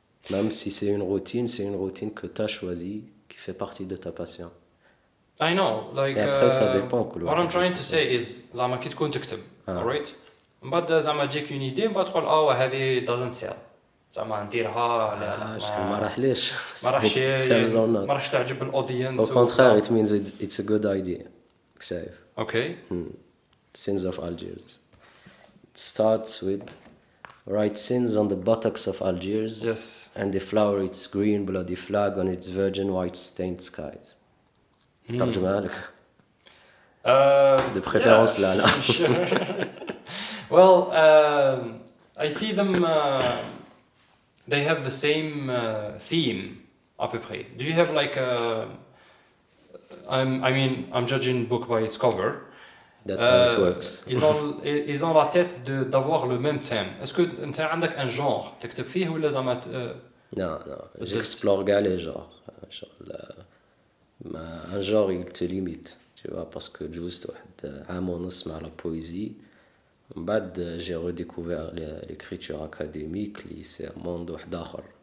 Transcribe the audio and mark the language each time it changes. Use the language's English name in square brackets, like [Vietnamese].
[French] Même si c'est une routine que tu as choisie, qui fait partie de ta passion. [English] I know, like. [French] Et après, ça dépend. [English] What I'm trying to say is, [Arabic] زعما كي تكون تكتب, [English] alright? [Arabic] بعد زعما تجيك [French] une idée, [Arabic] بعد تقول هذه [English] doesn't sell. [Arabic] زعما نديرها ما راحليش. ما راحش تعجب الأودينس. [French] Au contraire, [English] it means it's a good idea. [Arabic] شايف. [English] Okay. Sins of Algiers. It starts with write sins on the buttocks of Algiers. Yes. And they flower its green bloody flag on its virgin white stained skies. [Arabic] ترجمها لك. [French] De préférence là. [English] Well, I see them. They have the same theme, [French] à peu près. [English] Do you have like a? I'm judging book by its cover. That's how it works. [French] ils ont la tête d'avoir le même thème. Est-ce que tu as un genre [Arabic] تكتب فيه ولا زعما [French] Non, j'explore [Arabic] كاع [French] les genres. Un genre il te limite, tu vois, parce que [Arabic] جوزت واحد عام ونص مع [French] la poésie. [Arabic] من بعد [French] j'ai redécouvert l'écriture académique [Arabic] اللي [French] c'est un monde [Arabic] واحد آخر.